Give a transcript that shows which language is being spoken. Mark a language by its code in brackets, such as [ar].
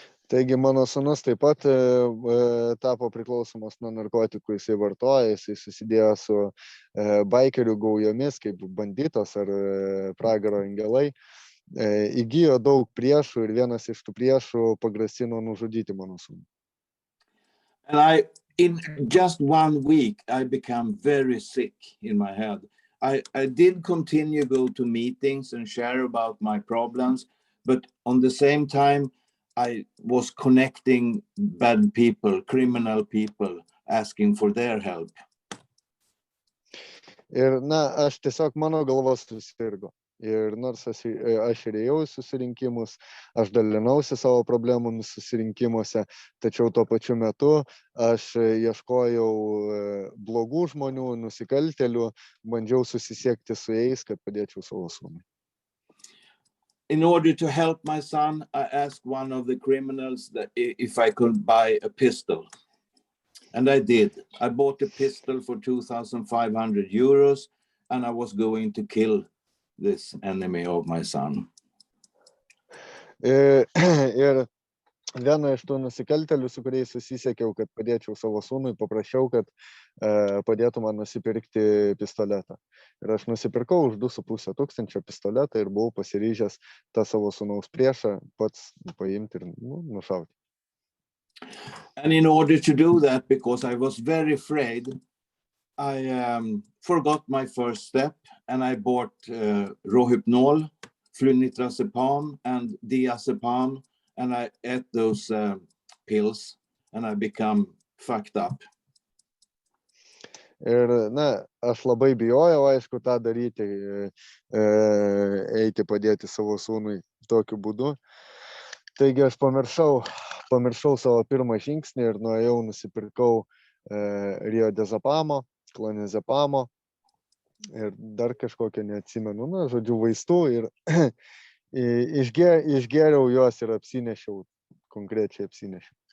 [lt] Taigi mano sūnus taip pat tapo priklausomas nuo narkotikų, jisai vartoja, jisai susidėjo su baikerių gaujomis, kaip banditos ar pragaro angelai. Įgijo daug priešų ir vienas iš tų priešų pagrasino nužudyti mano sūnų. [en] And in just 1 week, I became very sick in my head. I did continue go to meetings and share about my problems, but on the same time, I was connecting bad people, criminal people, asking for their help. [lt] Ir, aš tiesiog mano galva susirgo. Ir nors aš ir ėjau į susirinkimus, aš dalinausi savo problemomis susirinkimuose, tačiau tuo pačiu metu aš ieškojau blogų žmonių, nusikaltėlių, bandžiau susisiekti su jais, kad padėčiau savo sūnui. [en] In order to help my son, I asked one of the criminals that if I could buy a pistol. And I did. I bought a pistol for 2,500 euros, and I was going to kill this enemy of my son. [lt] Ir vieną iš tų nusikaltėlių, su kuriais susisiekiau, kad padėčiau savo sūnui, paprašiau, kad padėtų man nusipirkti pistoletą. Ir aš nusipirkau už 2,5 tūkstančio pistoletą ir buvau pasiryžęs tą savo sūnaus priešą pats paimti ir nušauti. [en] And in order to do that, because I was very afraid, I forgot my first step, and I bought Rohypnol, flunitrazepam, and diazepam, and I ate those pills, and I become fucked up. [lt] Ir, aš labai bijojau, aišku, tą daryti, eiti padėti savo sūnui tokiu būdu. Taigi aš pamiršau savo pirmą žingsnį ir nuėjau, nusipirkau riodezapamo, klonazepamo ir dar kažkokią neatsimenu, žodžiu, vaistų ir išgėriau juos ir apsinešiau, konkrečiai apsinešiau.